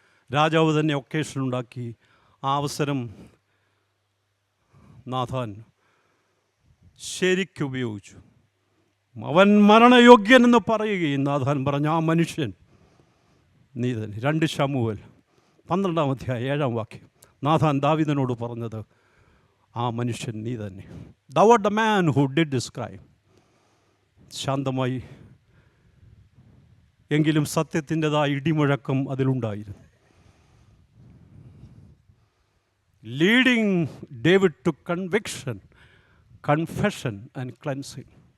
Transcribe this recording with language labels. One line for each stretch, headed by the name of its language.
Malayalam: രാജാവ് തന്നെ ഒക്കേഷൻ ഉണ്ടാക്കി. ആ അവസരം നാഥാൻ ശരിക്കുപയോഗിച്ചു. അവൻ മരണയോഗ്യനെന്ന് പറയുകയും നാഥാൻ പറഞ്ഞ ആ മനുഷ്യൻ നീ തന്നെ. 2 ശമൂവേൽ 12-ാം അധ്യായം 7-ാം വാക്യം. നാഥാൻ ദാവീദിനോട് പറഞ്ഞത് ആ മനുഷ്യൻ നീ തന്നെ.
English: Thou art the man who did this crime.
Malayalam: ശാന്തമായി, എങ്കിലും സത്യത്തിൻ്റെതായ ഇടിമുഴക്കം അതിലുണ്ടായിരുന്നു.
English: Leading David to conviction, confession and cleansing.